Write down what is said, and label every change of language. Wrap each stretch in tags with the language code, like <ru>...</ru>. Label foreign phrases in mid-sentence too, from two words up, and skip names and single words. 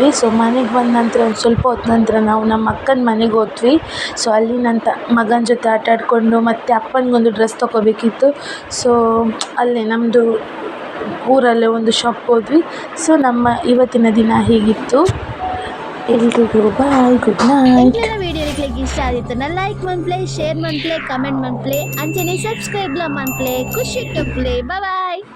<kn>ಸೊ ಮನೆಗೆ ಬಂದ ನಂತರ ಒಂದು ಸ್ವಲ್ಪ ಹೊತ್ತು ನಂತರ ನಾವು ನಮ್ಮ ಅಕ್ಕನ ಮನೆಗೆ ಹೋದ್ವಿ. ಸೊ ಅಲ್ಲಿ ನನ್ನ ಮಗನ ಜೊತೆ ಆಟ ಆಡಿಕೊಂಡು ಮತ್ತು ಅಪ್ಪನಿಗೊಂದು ಡ್ರೆಸ್ ತೊಗೋಬೇಕಿತ್ತು. ಸೊ ಅಲ್ಲೇ ನಮ್ಮದು ಊರಲ್ಲೇ ಒಂದು ಶಾಪ್ ಹೋದ್ವಿ. ಸೊ ನಮ್ಮ ಇವತ್ತಿನ ದಿನ ಹೀಗಿತ್ತು. ಎಲ್ರಿಗೂ ಬಾಯ್,</kn> <en>good night.</en> <tcy>ವಿಡಿಯೋ ಇಷ್ಟ ಆದಿತ್ತು ಲೈಕ್ ಮನ್ಪ್ಲೆ, ಶೇರ್ ಮನ್ಪ್ಲೆ, ಕಮೆಂಟ್ ಮನ್ಪ್ಲೆ, ಅಂಚನೆ ಸಬ್ಸ್ಕ್ರೈಬ್ ಮನ್ಪ್ಲೆ, ಖುಷಿ ಟುಪ್ಲೆ. ಬಾಯ್.</tcy>